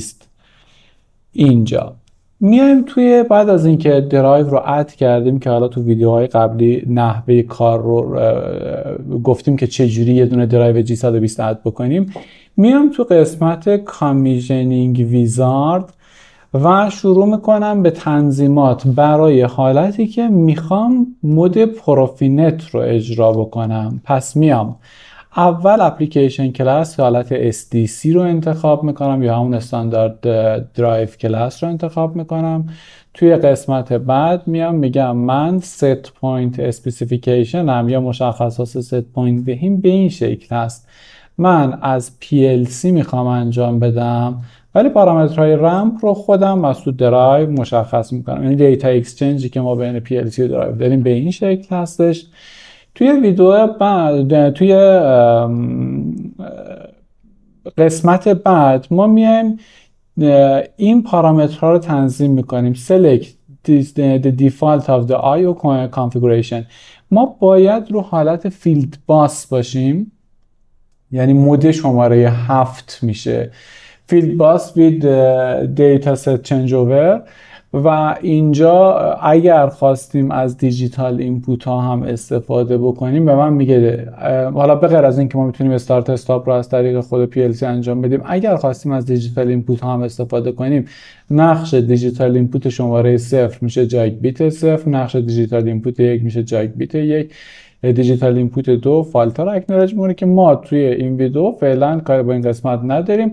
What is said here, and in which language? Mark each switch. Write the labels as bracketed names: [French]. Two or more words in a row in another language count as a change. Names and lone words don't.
[Persian] اینجا میایم توی بعد از اینکه درایو رو اد کردیم که حالا تو ویدیوهای قبلی نحوه کار رو گفتیم که چجوری یه دونه درایو G120 اد بکنیم، میام تو قسمت [English] commissioning wizard [Persian] و شروع میکنم به تنظیمات برای حالتی که میخوام [English] mode PROFINET [Persian] رو اجرا بکنم. پس میام اول [English] application class [Persian] حالت SDC رو انتخاب میکنم یا همون [English] standard drive class [Persian] رو انتخاب میکنم. توی قسمت بعد میام میگم من [English] set point specification [Persian] هم یا مشخصات [English] set point [Persian] بهیم به این شکل هست. من از PLC میخوام انجام بدم ولی پارامترهای رمپ رو خودم از تو درایو مشخص میکنم. یعنی [English] data exchange [Persian] که ما بین PLC و درایو داریم به این شکل هستش. توی ویدیو بعد توی قسمت بعد ما میایم این پارامترها رو تنظیم میکنیم. [English] select the default of the IO configuration. [Persian] ما باید رو حالت [English] field bus [Persian] باشیم، یعنی مود شماره 7 میشه [English] field bus with data set changeover. [Persian] و اینجا اگر خواستیم از [English] digital inputs [Persian] هم استفاده بکنیم به من میگه، حالا به غیر از این که ما میتونیم [English] start stop [Persian] رو از طریق خود PLC انجام بدیم، اگر خواستیم از [English] digital inputs [Persian] هم استفاده کنیم نقش [English] digital input [Persian] شماره 0 میشه [English] jog bit [Persian] 0، نقش [English] digital input [Persian] 1 میشه [English] jog bit [Persian] 1، [English] digital input [Persian] 2 [English] fault acknowledge [Persian] مونه که ما توی این ویدیو فعلا کاری با این قسمت نداریم.